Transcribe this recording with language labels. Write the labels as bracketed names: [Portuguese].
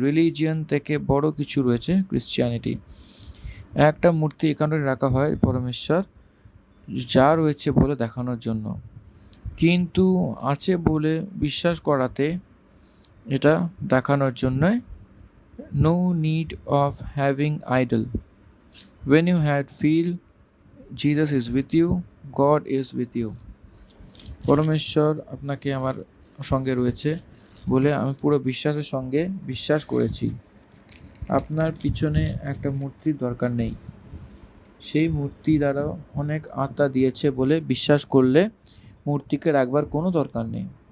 [Bangla] Religion থেকে বড় কিছু রয়েছে ক্রিশ্চিয়ানিটি। একটা মূর্তি এখানে রাখা হয় পরমেশ্বর যা রয়েছে বলে দেখানোর জন্য, কিন্তু আছে বলে বিশ্বাস করাতে, এটা দেখানোর জন্যে। [English] No need of having idol, when you had feel Jesus is with you, God is with you। [Bangla] পরমেশ্বর আপনাকে আমার সঙ্গে রয়েছে বলে আমি পুরো বিশ্বাসের সঙ্গে বিশ্বাস করেছি। আপনার পিছনে একটা মূর্তির দরকার নেই, সেই মূর্তি দ্বারা অনেক আত্মা দিয়েছে বলে বিশ্বাস করলে মূর্তিকে রাখবার কোনো দরকার নেই।